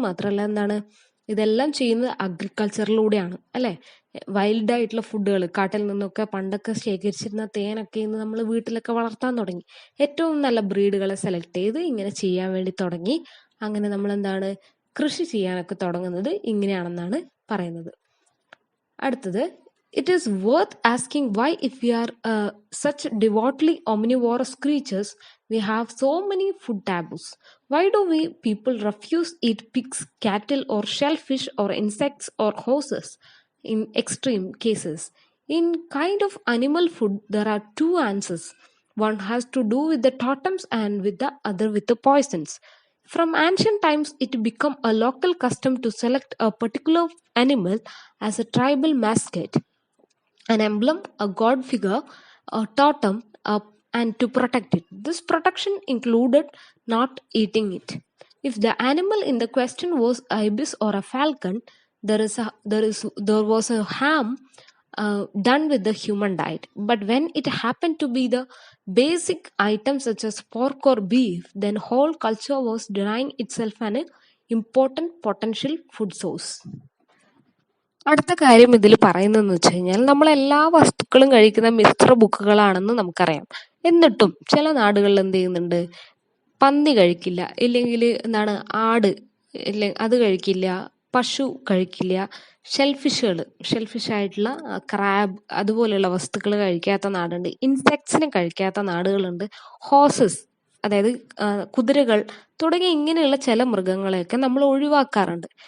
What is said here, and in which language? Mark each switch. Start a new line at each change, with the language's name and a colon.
Malayalam: മാത്രമല്ല എന്താണ്, ഇതെല്ലാം ചെയ്യുന്നത് അഗ്രികൾച്ചറിലൂടെയാണ് അല്ലേ. വൈൽഡായിട്ടുള്ള ഫുഡുകൾ, കാട്ടിൽ നിന്നൊക്കെ പണ്ടൊക്കെ ശേഖരിച്ചിരുന്ന തേനൊക്കെ ഇന്ന് നമ്മൾ വീട്ടിലൊക്കെ വളർത്താൻ തുടങ്ങി. ഏറ്റവും നല്ല ബ്രീഡുകളെ സെലക്ട് ചെയ്ത് ഇങ്ങനെ ചെയ്യാൻ വേണ്ടി തുടങ്ങി. അങ്ങനെ നമ്മൾ എന്താണ്, കൃഷി ചെയ്യാനൊക്കെ തുടങ്ങുന്നത് ഇങ്ങനെയാണെന്നാണ് പറയുന്നത്. അടുത്തത്,
English: it is worth asking why, if we are such devoutly omnivorous creatures, we have so many food taboos. Why do we people refuse eat pigs, cattle or shellfish or insects or horses in extreme cases? In kind of animal food, there are two answers. One has to do with the totems and with the other with the poisons. From ancient times, it became a local custom to select a particular animal as a tribal mascot, an emblem, a god figure, a totem, and to protect it. This protection included not eating it. If the animal in the question was a ibis or a falcon, there was a ham done with the human diet. But when it happened to be the basic items such as pork or beef, then whole culture was denying itself an important potential food source.
Malayalam: അടുത്ത കാര്യം ഇതിൽ പറയുന്നതെന്ന് വെച്ച് കഴിഞ്ഞാൽ, നമ്മളെല്ലാ വസ്തുക്കളും കഴിക്കുന്ന മിശ്ര ബുക്കുകളാണെന്ന് നമുക്കറിയാം. എന്നിട്ടും ചില നാടുകളിൽ എന്ത് ചെയ്യുന്നുണ്ട്, പന്നി കഴിക്കില്ല, ഇല്ലെങ്കിൽ എന്താണ് ആട് അത് കഴിക്കില്ല, പശു കഴിക്കില്ല, ഷെൽഫിഷ് ആയിട്ടുള്ള ക്രാബ് അതുപോലെയുള്ള വസ്തുക്കൾ കഴിക്കാത്ത നാടുണ്ട്, ഇൻസെക്ട്സിനെ കഴിക്കാത്ത നാടുകളുണ്ട്, ഹോസസ് അതായത് കുതിരകൾ തുടങ്ങിയ ഇങ്ങനെയുള്ള ചില മൃഗങ്ങളെയൊക്കെ നമ്മൾ ഒഴിവാക്കാറുണ്ട്.